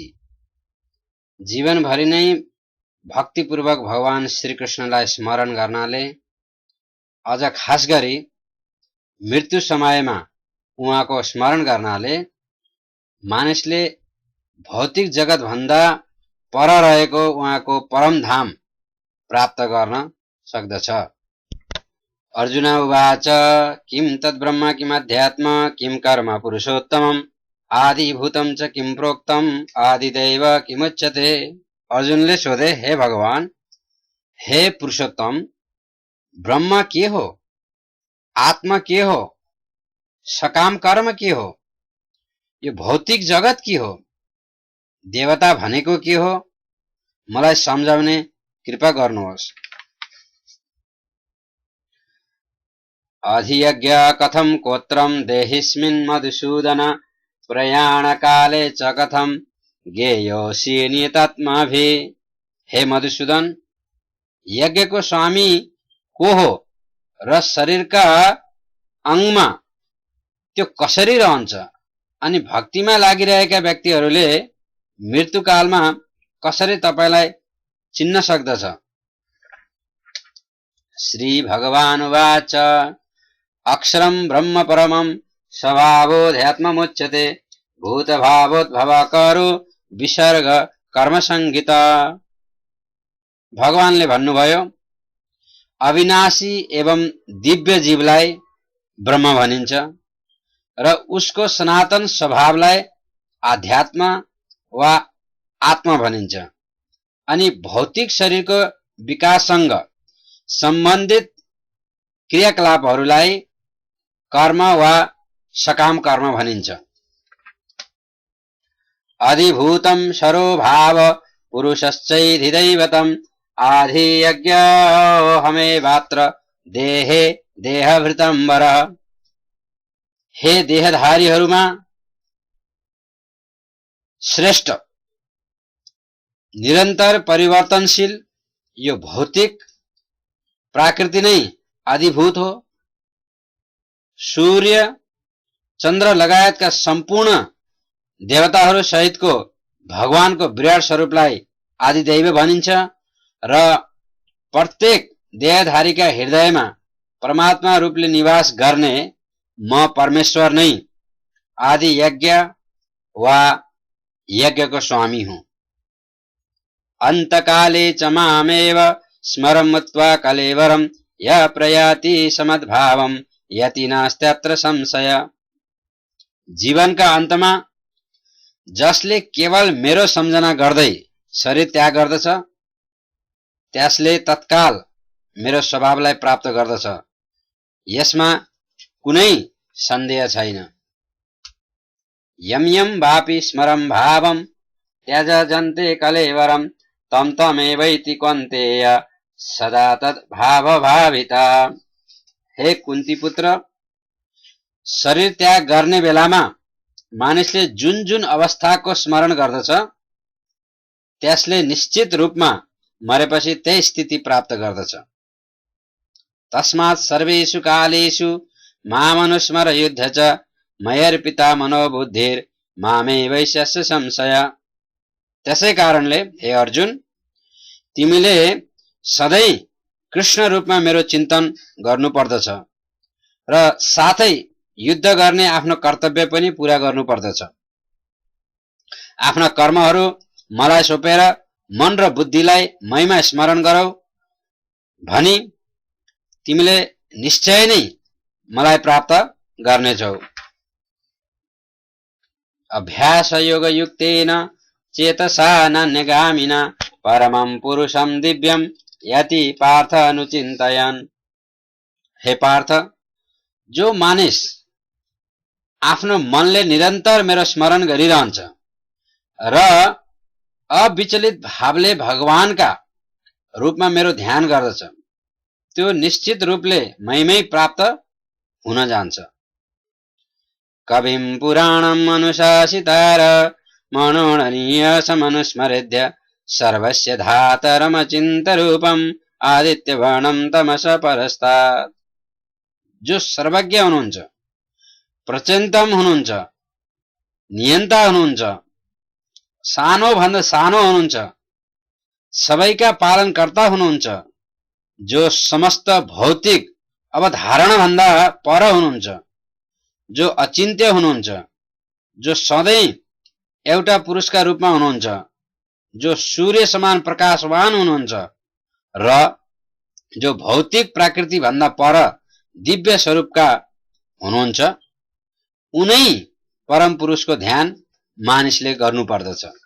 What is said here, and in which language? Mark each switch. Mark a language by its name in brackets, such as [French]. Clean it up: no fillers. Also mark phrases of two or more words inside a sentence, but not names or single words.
[Nepali] जीवनभरि नै भक्तिपूर्वक भगवान श्रीकृष्णलाई स्मरण गर्नाले, अझ खास गरी मृत्यु समयमा उहाँको स्मरण गर्नाले मानिसले भौतिक जगत भन्दा पर रहेको उहाँको परम धाम प्राप्त गर्न सक्दछ। [Sanskrit] अर्जुन उवाच किम तद्ब्रह्म किमध्यात्म किम कर्म पुरुषोत्तमम् आदिभूतं च किम प्रोक्तम आदिदैव किमुच्यते। [Nepali] अर्जुनले सोधे, हे भगवान, हे पुरुषोत्तम, ब्रह्म के हो, आत्मा के हो, सकाम कर्म के हो, यो भौतिक जगत के हो, देवता भनेको के हो, मलाई सम्झाउने कृपा गर्नुहोस्। [Sanskrit] अधियज्ञ कथम कोत्रम देहिस्मिन् मधुसूदन प्रयाणकाले च कथम ज्ञेयोऽसि नियतात्माभिः। [Nepali] हे मधुसूदन, यज्ञको स्वामी को हो र शरीरका अंगमा त्यो कसरी रहन्छ अनि भक्तिमा लागिरहेका व्यक्तिहरूले मृत्युकालमा कसरी तपाईलाई चिन्न सक्दछ। [Sanskrit] श्री भगवान उवाच अक्षरं ब्रह्म परमं स्वभावोऽध्यात्ममुच्यते भूतभावोद्भवकरो विसर्ग कर्म संहिता। [Nepali] भगवानले भन्नुभयो, अविनाशी एवं दिव्य जीवलाई ब्रह्म भनिन्छ र उसको सनातन स्वभावलाई आध्यात्म वा आत्मा भनिन्छ। अनि भौतिक शरीरको विकाससँग सम्बन्धित क्रियाकलापहरूलाई कर्म वा सकाम कर्म भनिन्छ। [Sanskrit] अधिभूतं शरोभाव पुरुषश्चैधिदैवतम् आधियज्ञोऽहमेवात्र देहे देहभृतं वरः। [Nepali] हे देहधारीहरूमा श्रेष्ठ, निरन्तर परिवर्तनशील यो भौतिक प्रकृति नै अधिभूत हो। सूर्य चन्द्र लगायतका सम्पूर्ण देवताहरू सहितको भगवानको विराट स्वरूपलाई आदिदैव भनिन्छ र प्रत्येक देहधारीका हृदयमा परमात्मा रूपले निवास गर्ने म परमेश्वर नै आदि यज्ञ वा यज्ञको स्वामी हुँ। [Sanskrit] अन्तकाले च मामेव स्मरं मत्वा कलेवरं य प्रयाति समद्भावं यति नास्त्यत्र संशय। [Nepali] जीवनका अन्तमा जसले केवल मेरो सम्झना गर्दै शरीर त्याग गर्दछ त्यसले तत्काल मेरो स्वभावलाई प्राप्त गर्दछ, यसमा कुनै सन्देह छैन। [Sanskrit] यम यम वापि स्मरं भावं त्यजन्ते कलेवरं तम तमेवैति कौन्तेय सदा तद् भाव भाविता। [Nepali] हे कुन्ती पुत्र, शरीर त्याग गर्ने बेलामा मानिसले जुन जुन अवस्थाको स्मरण गर्दछ त्यसले निश्चित रूपमा मरेपछि त्यही स्थिति प्राप्त गर्दछ। [Sanskrit] तस्मात् सर्वेषु कालेषु मामनुस्मर युद्ध च मयर्पिता मनोबुद्धिर् मामेवैष्यस्य संशय। [Nepali] त्यसै कारणले हे अर्जुन, तिमीले सधैँ कृष्ण रूपमा मेरो चिन्तन गर्नुपर्दछ र साथै युद्ध गर्ने आफ्नो कर्तव्य पनि पूरा गर्नुपर्दछ। आफ्ना कर्महरू मलाई सोपेर मन र बुद्धिलाई मैमा स्मरण गरौ भनी तिमीले निश्चय नै मलाई प्राप्त गर्नेछौ। [Sanskrit] अभ्यास योग युक्तेन चेतसा नान्यगामिना परमं पुरुषं दिव्यं यति पार्थ अनुचिन्तयन्। [Nepali] हे पार्थ, जो मानिस आफ्नो मनले निरन्तर मेरो स्मरण गरिरहन्छ र अविचलित भावले भगवानका रूपमा मेरो ध्यान गर्दछ, त्यो निश्चित रूपले मैमै प्राप्त हुन जान्छ। [Sanskrit] कविं पुराणं अनुशासितार मनोरणीय समनुस्मरेद्य सर्वस्य धातरमचिन्तरूपम् आदित्यवर्णं तमस परस्तात्। [Nepali] जो सर्वज्ञ हुनुहुन्छ, प्रचेन्तम हुनुहुन्छ, नियन्ता हुनुहुन्छ, सानो भन्दा सानो हुनुहुन्छ, सबैका पालनकर्ता हुनुहुन्छ, जो समस्त भौतिक अवधारणा भन्दा पर हुनुहुन्छ, जो अचिन्त्य हुनुहुन्छ, जो सधैँ एउटा पुरुषका रूपमा हुनुहुन्छ, जो सूर्य समान प्रकाशवान हुनुहुन्छ र जो भौतिक प्रकृति भन्दा पर दिव्य स्वरूपका हुनुहुन्छ, उनै परम पुरुषको ध्यान मानिसले गर्नुपर्दछ।